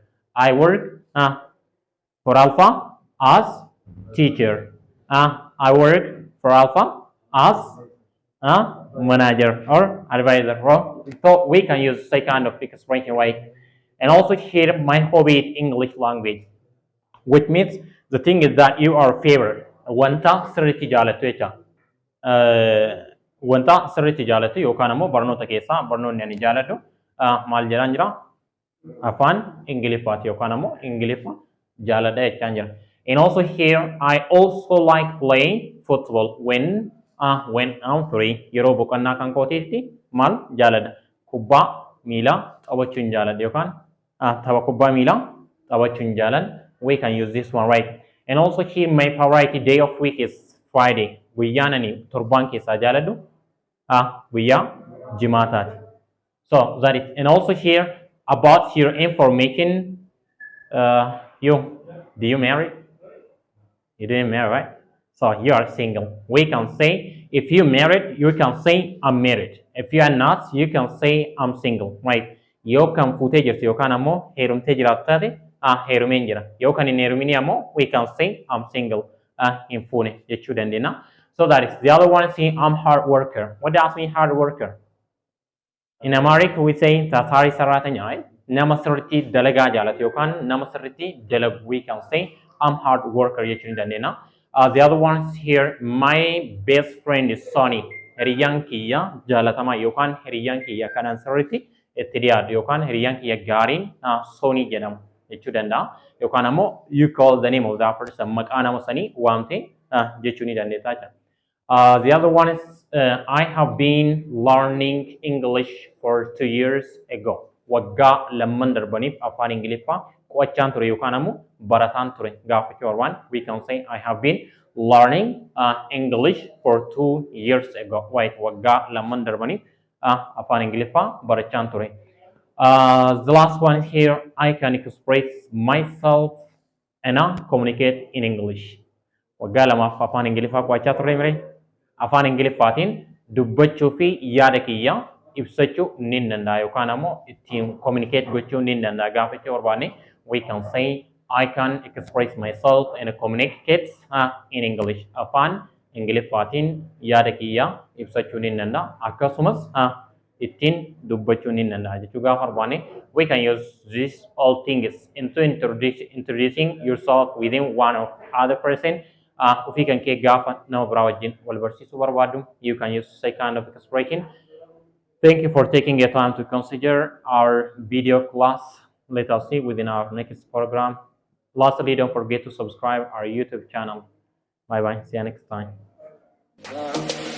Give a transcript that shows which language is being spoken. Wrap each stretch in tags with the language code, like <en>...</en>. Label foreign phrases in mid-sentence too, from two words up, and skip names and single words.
<en>I work for Alpha as teacher. I work for Alpha as manager or advisor. So we can use say kind of expression way. And also here, my hobby is English language, which means the thing is that you are favorite.</en> <om>Wanta sirriitti jaalattu jecha. Wanta sirriitti jaalattu yookaan ammoo barnoota keessaa barnoonni ani jaaladhu maal jedhaan jira? Afaan Ingiliffaati yookaan ammoo Ingiliffa jaaladha jechaan jira.</om> <en>And also here, I also like playing football when I'm free.</en> <om>Yeroo boqonnaa kan kootiitti maal jaaladha? Kubbaa miilaa taphachuun jaaladha yookaan tapha kubbaa miilaa taphachuun jaaladha.</om> <en>We can use this one, right? And also here, my favorite day of week is Friday.</en> <om>Guyyaan ani torban keessaa jaaladhu guyyaa jimaataati.</om> <en>So that is, and also here about your information, do you marry? You didn't marry, right? So you are single. We can say, if you married, you can say I'm married. If you are not, you can say I'm single, right?</en> <om>Yoo kan fuutee jirtu yookaan ammoo heerumtee jiraattu taate heerumeen jira. Yoo kan hin heerumin ammoo</om> <en>we can say I'm single,</en> <om>hin fuune jechuu dandeenya.</om> <en>So that is the other one. Say I'm hard worker. What does mean hard worker? In America, we say</en> <am>ታታሪ ሰራተኛ,</am> <en>right?</en> <om>Nama sirriitti dalagaa jaalatu yookaan nama sirriitti dalagu.</om> <en>We can say I'm hard worker</en> <om>jechuu dandeenya.</om> <en>The other ones here, my best friend is Sonny.</en> <om>Hiriyyaan kiyya jaalatamaa yookaan hiriyyaan kiyya kanan sirriitti itti dhiyaatu yookaan hiriyyaan kiyya gaariin Sonny jedhamu jechuu danda'a. Yookaan ammoo</om> <en>you call the name of that person,</en> <om>maqaa nama sanii waamtee jechuu ni dandeessa jechuudha.</om> <en>The other one is I have been learning English for 2 years ago.</en> <om>Waggaa lamman darbaniif afaan Ingiliffaa qo'achaan ture yookaan ammoo barataan ture gaafachuu barbaan.</om> <en>We can say I have been learning English for 2 years ago. Wait,</en> <om>waggaa lamman darbaniif afaan Ingiliffaa barachaan ture.</om> <en>The last one here, I can express myself and communicate in English.</en> <om>Waggaa lamaaf afaan Ingiliffaa qo'achaa turre mire. Afaan Ingiliffaatiin dubbachuu fi yaada kiyya ibsachuu ni danda'a yookaan ammoo ittiin communicate gochuu ni danda'a gaafachuu barbaanne.</om> <en>We can say I can express myself and communicate in English.</en> <om>Afaan Ingiliffaatiin yaada kiyya ibsachuu ni danda'a akkasumas ittiin dubbachuu ni danda'a jechuu gaafa barbaanne.</om> <en>We can use these all things into introducing yourself within one of other person.</en> <om>Ufii kan kee gaafa nama biraa wajjin wal barsiisuu barbaaddu,</om> <en>you can use such kind of expression. Thank you for taking your time to consider our video class. Let us see within our next program. Lastly, don't forget to subscribe our YouTube channel. Bye bye. See you next time.</en>